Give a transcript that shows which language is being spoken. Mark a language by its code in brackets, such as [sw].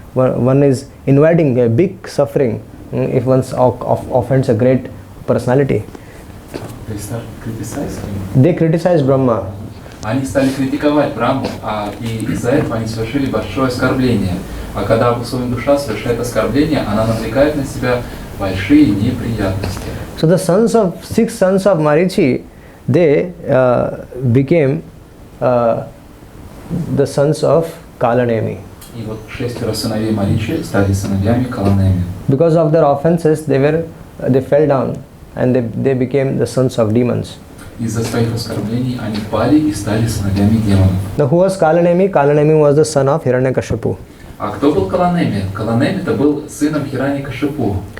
[en] One is inviting a big suffering if one offends a great personality. They criticized Brahma. [ru] Они стали критиковать Брахму, и из-за этого они совершили большое оскорбление. А когда своя душа совершает оскорбление, она навлекает на себя большие неприятности. [en] So the 6 sons of Marichi, they became the sons of Kalanemi. [ru] И вот 6 сыновей Маричи стали сыновьями Каланеми. [en] Because of their offenses, they fell down and they became the sons of demons. [ru] Из-за своих оскорблений они пали и стали сыновьями демонов. [en] Now who was Kalanemi? Kalanemi was the son of Hiranyakashipu. [ru] А кто был Каланеми? Каланеми-то был сыном Хираньякашипу.